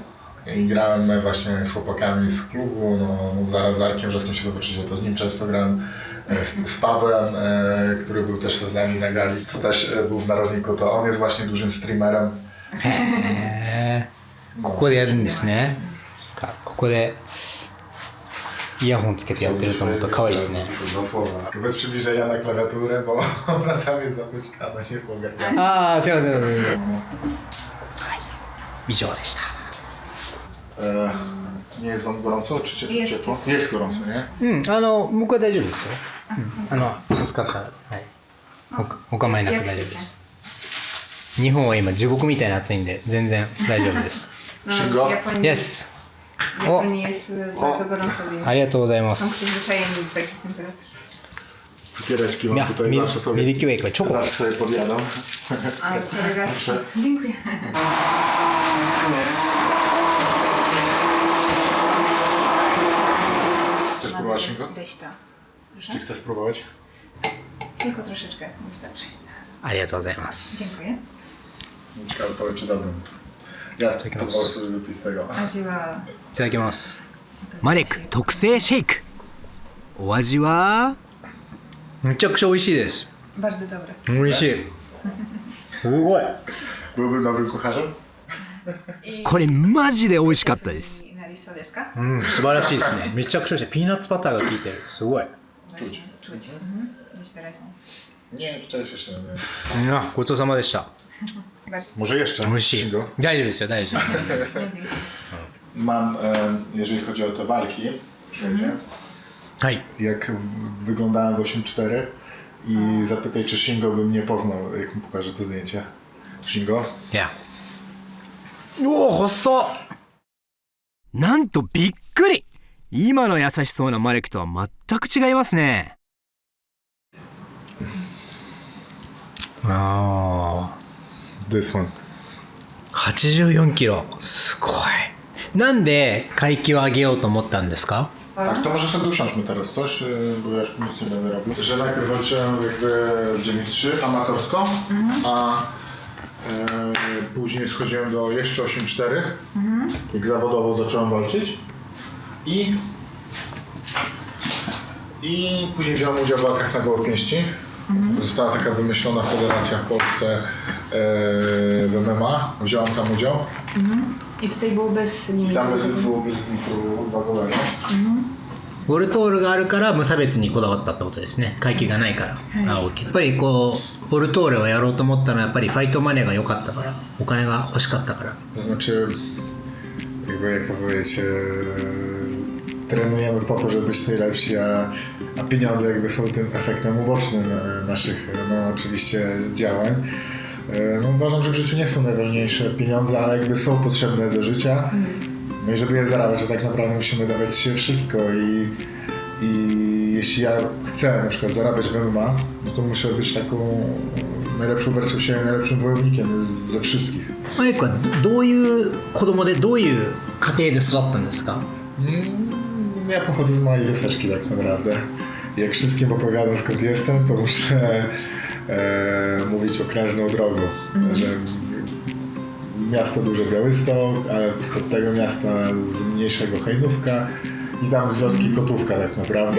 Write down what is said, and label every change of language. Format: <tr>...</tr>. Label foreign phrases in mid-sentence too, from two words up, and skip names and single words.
<pl>I grałem właśnie z chłopakami z klubu, no zaraz z Arkiem Wrzoskiem się zobaczycie, to z nim często grałem. Z Pawłem, który był też z nami na gali, co też był w Narodniku, to on jest właśnie dużym streamerem.</pl> <ja>へーここでやるんですねここでイヤホンつけてやってると思うと可愛いですね</ja> <pl>Dwa słowa. Bez przybliżenia na klawiaturę, bo ona tam jest zapuśkana, nie pogarnia.</pl> <ja>ああすいませんはい以上でした</ja> <pl>Nie jest wam gorąco, czy Jest. ciepło? Jest gorąco, nie?</pl> <ja>うん僕は大丈夫ですよ使ったらはいお構いなく大丈夫です日本は今地獄みたいな暑いんで全然大丈夫です</ja> <pl>No, Shingo? w Japonii,</pl> <en>Yes</en> <pl>w Japonii jest bardzo gorąco, więc</pl> <ja>ありがとうございま</ja> <pl>są</pl> <ja>す</ja> <pl>przyzwyczajeni do takich temperatur. Cukiereczki</pl> <ja>い</ja> <pl>mam</pl> <ja>や</ja> <pl>tutaj</pl> <ja>ミ</ja> <pl>zawsze sobie.</pl> <ja>ルキーウェイこれチョコ</ja> <pl>Zawsze sobie podjadam. A kolega Dziękuję. Chcesz spróbować Shingo?</pl> <ja>でした。Proszę?</ja> <pl>Czy chcesz spróbować? Tylko troszeczkę wystarczy.</pl> <ja>ありがとうございます</ja> <pl>Dziękuję. Ciekawe powie, czy dobrym. Ja pozwolę sobie wypić z tego.</pl> <ja>味は。いただきます。マレック特製シェイク。お味は？めちゃくちゃ美味しいです。</ja> <pl>bardzo dobre.</pl> <ja>美味しい。すごい。</ja> <pl>Byłbym dobrym kucharzem?</pl> <ja>これマジで美味しかったです。になりそうですか？うん、素晴らしいですね。めちゃくちゃ美味しい。ピーナッツバターが効いてる。すごい。</ja> <pl>Czuć. Gdzieś wyraźnie. Nie, wczoraj jeszcze nie.</pl> <ja>ごちそうさまでした。</ja> <pl>Może jeszcze?</pl> <ja>美味しい</ja> <pl>Shingo?</pl> <ja>大丈夫ですよ、大丈夫。</ja> <pl>Nie, dziękuję. Mam, jeżeli chodzi o te walki, wszędzie,</pl> <ja>はい。</ja> <pl>jak wyglądałem w 8.4 i zapytaj, czy Shingo by mnie poznał, jak mu pokażę to zdjęcie. Shingo?</pl> <ja>いや。おお、細っ。なんとびっくり。今の優しそうなマレックとは全く違いますね。ああ。</ja> <en>This one.</en> <ja>84 キロ。すごい。なんで階級を上げようと思ったんですか？</ja> <pl>Tak, to może sobie usiądźmy teraz coś, bo ja już nic nie będę robił. Że najpierw walczyłem jakby w 9.3 amatorsko, a później schodziłem do jeszcze 8.4, jak zawodowo zacząłem walczyć i później wziąłem udział w walkach na gołe pięści. Została taka wymyślona federacja w Polsce w MMA, wziąłem tam udział. I tutaj było bez limitu. Tam było bez limitu wagowego.</pl> <ja>ウォルトールがあるから無差別にこだわったってことですね。階級がないから。あ、OK。やっぱりこう、ウォルトールをやろうと思ったのはやっぱりファイトマネーが良かったから。お金が欲しかったから。</ja> <pl>To znaczy, jakby jak to powiedzieć, trenujemy po to, żeby być najlepsi, a pieniądze jakby są tym efektem ubocznym naszych, no oczywiście, działań. No, uważam, że w życiu nie są najważniejsze pieniądze, ale jakby są potrzebne do życia. No i żeby je zarabiać, to tak naprawdę musimy dawać z siebie wszystko i jeśli ja chcę na przykład zarabiać w MMA, no to muszę być taką najlepszą wersją siebie, najlepszym wojownikiem ze wszystkich.</pl> <ja>マリックはどういう子供でどういう家庭で育ったんですか？</ja> <pl>Ja pochodzę z małej wioseczki tak naprawdę. Jak wszystkim opowiadam skąd jestem, to muszę mówić okrężną drogą. Że miasto duże Białystok, ale spod tego miasta z mniejszego Hejnówka i tam z wioski Kotówka tak naprawdę.</pl>